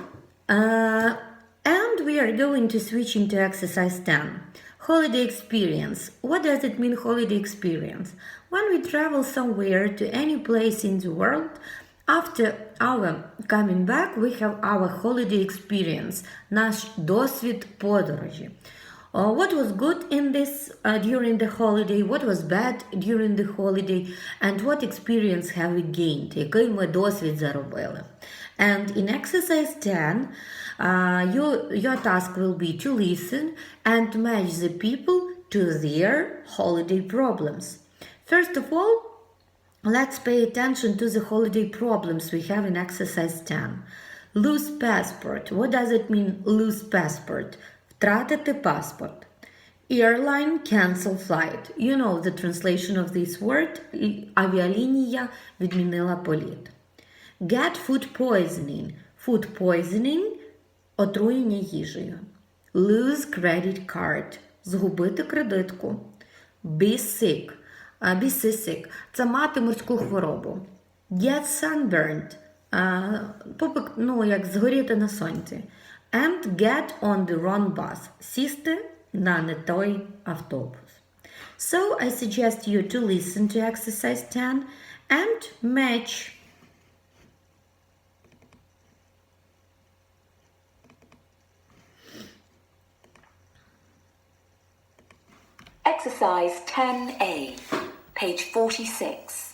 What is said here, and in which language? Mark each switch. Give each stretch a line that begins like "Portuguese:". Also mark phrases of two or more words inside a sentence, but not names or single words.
English: And we are going to switch into exercise 10. Holiday experience. What does it mean, holiday experience? When we travel somewhere to any place in the world, after our coming back, we have our holiday experience,
Ukrainian: наш досвід подорожі.
English: What was good in this during the holiday, what was bad during the holiday, and what experience have we gained,
Ukrainian: який ми досвід заробили.
English: And in exercise 10, your task will be to listen and match the people to their holiday problems. First of all, let's pay attention to the holiday problems we have in exercise 10. Lose passport. What does it mean, lose passport?
Ukrainian: Втратити паспорт.
English: Airline cancel flight. You know the translation of this word.
Ukrainian: Авіалінія відмінила політ.
English: Get food poisoning. Food poisoning –
Ukrainian: отруєння їжею.
English: Lose credit card.
Ukrainian: Згубити кредитку.
English: Be sick. Be seasick –
Ukrainian: це мати морську хворобу.
English: Get sunburned –
Ukrainian: як згоріти на сонці.
English: And get on the wrong bus –
Ukrainian: сісти на не той автобус.
English: So I suggest you to listen to exercise 10 and match. Exercise 10A, page 46.